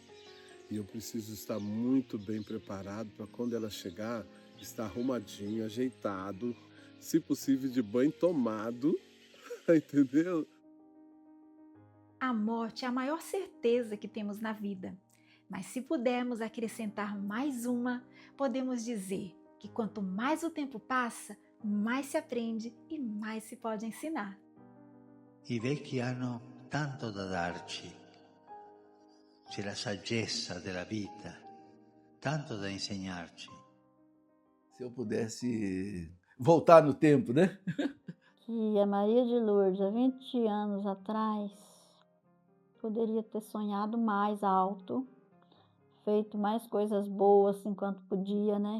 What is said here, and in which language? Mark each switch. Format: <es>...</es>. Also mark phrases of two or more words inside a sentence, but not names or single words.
<pt>E eu preciso estar muito bem preparado para quando ela chegar, estar arrumadinho, ajeitado, se possível de banho tomado, entendeu? A morte é a maior certeza que temos na vida. Mas se pudermos acrescentar mais uma, podemos dizer que quanto mais o tempo passa, mais se aprende e mais se pode ensinar.</pt> <it>I vecchi hanno tanto da darci. C'è la saggezza della vita, tanto da insegnarci.</it> <pt>Se eu pudesse voltar no tempo, né? Que a Maria de Lourdes, há 20 anos atrás, poderia ter sonhado mais alto, feito mais coisas boas enquanto podia, né?</pt>